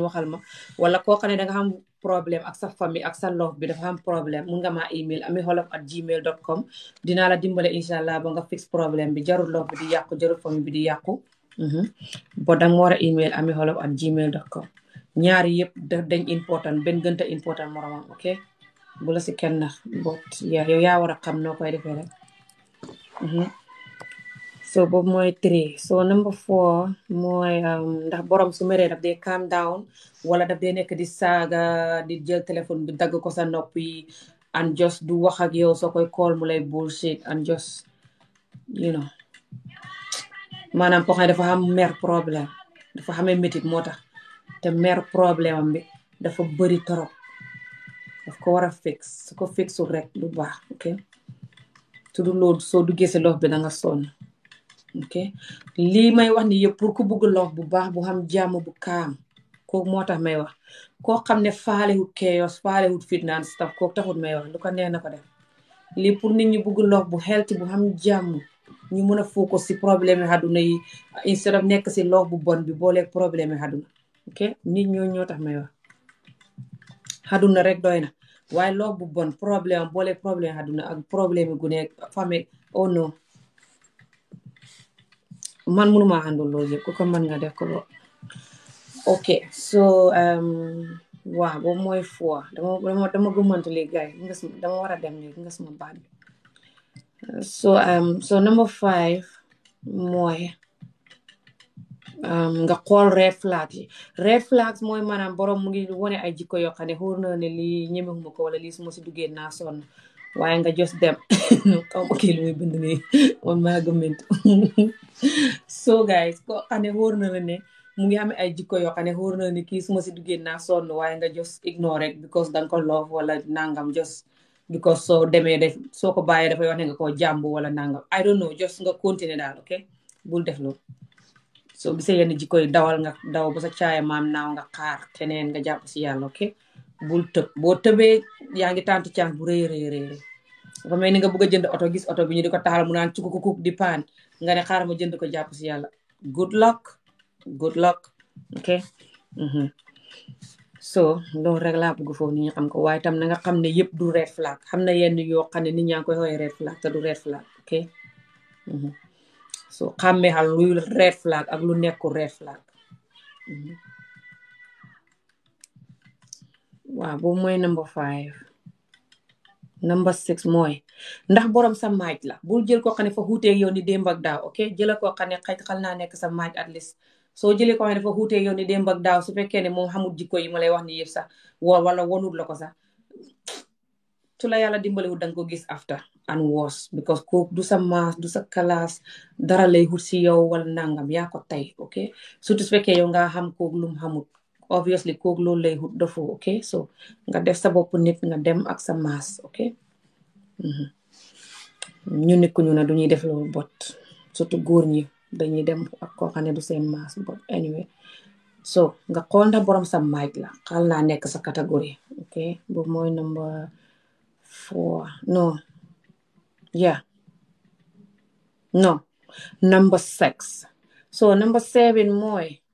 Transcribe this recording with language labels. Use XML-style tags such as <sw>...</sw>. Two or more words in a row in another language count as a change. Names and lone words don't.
<wo>waxal ma wala koo xam ne danga xam problème ak sa famille ak sa loof bi dafa am problème mun nga maa email amiolof@gmail.com dinaa la dimbale</wo> <ar>إن شاء الله</ar> <wo>ba nga fix problème bi jarul loof bi di yàqu jarul famille bi di yàqu bo danga war a email amiolof@gmail.com ñaari yëpp dañ important benn gënta important moromam ok bu la si kenn nax bot yow yaa war a xam noo koy defee rek so boobu mooy 3 so number 4 mooy ndax borom su meree daf dee</wo> <en>calm down</en> <wo>wala daf dee nekk di saaga di jël téléphone bi dagg ko sa nopp yi</wo> <en>and just</en> <wo>du wax ak yow soo koy call mu lay</wo> <en>bullshit and just you know</en> <wo>maanaam ko xam ne dafa xam mer problème dafa xamee métit moo tax te mer problème am bi dafa bëri torop daf ko war a fix su ko fixul rek du baax ok su du loolu soo duggee si loof bi da nga sonn ok lii may wax ni yëpp pour ku bëgg loof bu baax bu xam jàmm bu kaam kooku moo tax may wax koo xam ne faalewut chaos faalewut fitnaan stuff kooku taxut may wax lu ko neex na ko def lii pour nit ñi bëgg loof bu healthy bu xam jàmm ñu mën a focus si problème yi àdduna yi</wo> <en>instead of</en> <wo>nekk si loof bu bon bi booleeg problème yi àdduna ok nit ñoo tax may wax àdduna rek doy na waaye loof bu bon problème booleeg problème yi àdduna ak problème yi gune famille</wo> <fr>oh non</fr> <wo>man mënuma handle loolu yëpp ku ko mën nga def ko lo ok so waaw boobu mooy 4 dama gëmmantu léegi gars yi dama war a dem léegi nga suma baat bi so number 5 mooy nga xool</wo> <en>red flags</en> <wo>yi</wo> <en>red flags</en> <wo>mooy maanaam borom mu ngi wone ay jikko yoo xam ne xóor na ne lii ñemewuma ko wala lii su ma si duggee naa sonn waaye nga just dem xaw ma kii lu muy bind nii man maa gëmmentu</wo> <en>so guys</en> <wo>ko xam ne xóor na la ne mu ngi am ay jikko yoo xam ne xóor na ne kii su ma si duggee naa sonn waaye nga</wo> <en>just ignore</en> <wo>rek because danga ko love wala nangam</wo> <en>just because</en> <wo>soo demee def soo ko bàyyee dafay wax ne nga koo jàmbu wala nangam</wo> <en>I don't know just</en> <wo>nga continuer daal ok bul def loolu soo gisee yenn jikko yi dawal nga daw ba sa caaya maam naaw nga xaar keneen nga jàpp si yàlla ok bul tëb boo tëbee yaa ngi tàntu caan bu rëy dafa mel ni nga bëgg a jënd oto gis oto bi ñu di ko taxal mu naan cukuk di paan nga ne xaaral ma jënd ko jàpp si yàlla</wo> <en>good luck</en> <wo>ok so loolu rek laa bëgg foofu nit ñi xam ko waaye tam na nga xam ne yëpp du</wo> <en>red flag</en> <wo>xam na yenn yoo xam ne nit ñaa ngi koy xoolee</wo> <en>red flag</en> <wo>te du</wo> <en>red flag</en> <wo>ok so xàmmee xal luy</wo> <en>red flag</en> <wo>ak lu nekkul</wo> <en>red flag</en> <wo>waaw boobu mooy number 5 number 6 mooy ndax borom sa maaj la bul jël koo xam ne fa xuuteeg yow ni démb ak daaw ok jëla koo xam ne xal naa nekk sa maaj</wo> <en>at least</en> <wo>soo jëlee koo xam ne dafa xuuteeg yow ni démb ak daaw su fekkee ne moom xamul jikko yi ma lay wax ni yëpp sax wala wonut la ko sax su la yàlla dimbaliwul danga ko gis</wo> <en>after and worse because</en> <wo>kooku du sa maas du sa kalaas dara lay xut si yow wala nangam yaa ko tey ok surtout su fekkee yow nga xam kooku lum xamut obviously kooku loolu lay xut dafoo ok so nga def sa bopp nit nga dem ak sa maas ok ñu nekku ñu na du ñuy def loolu bot surtout góor ñi dañuy dem ak koo xam ne du seen maas</wo> <en>but anyway so</en> <wo>nga xool ndax borom sa maaj la xal naa nekk sa catégorie ok boobu mooy number 4</wo> <en>no yeah no</en> <wo>number 6 so number 7 mooy</wo>